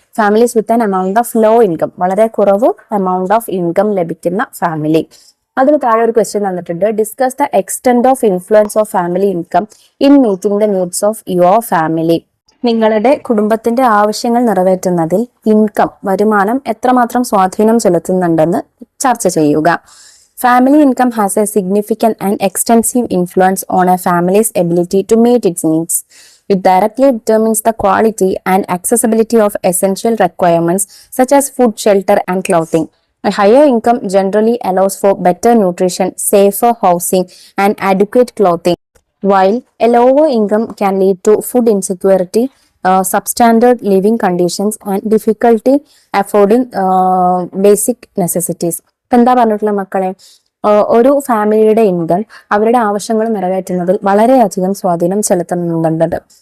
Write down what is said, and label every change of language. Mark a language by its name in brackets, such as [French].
[English] Families with an amount of low income. [Malayalam] വളരെ കുറവ് amount of income ലഭിക്കുന്ന family. അതിന് താഴെ ഒരു ക്വസ്റ്റ്യൻ തന്നിട്ടുണ്ട്. [English] Discuss the extent of influence of family income in meeting the needs of your family. [Malayalam] നിങ്ങളുടെ കുടുംബത്തിന്റെ ആവശ്യങ്ങൾ നിറവേറ്റുന്നതിൽ ഇൻകം, വരുമാനം എത്രമാത്രം സ്വാധീനം ചെലുത്തുന്നുണ്ടെന്ന് ചർച്ച ചെയ്യുക. [English] Family income has a significant and extensive influence on a family's ability to meet its needs. It directly determines the quality and accessibility of essential requirements such as food, shelter, and clothing. A higher income generally allows for better nutrition, safer housing, and adequate clothing, while a lower income can lead to food insecurity, substandard living conditions, and difficulty affording basic necessities. [Malayalam] എന്താ പറഞ്ഞിട്ടുള്ള മക്കളെ, ഒരു ഫാമിലിയുടെ income അവരുടെ ആവശ്യങ്ങൾ നിറവേറ്റുന്നതിൽ വളരെയധികം സ്വാധീനം ചെലുത്തുന്നുണ്ട്.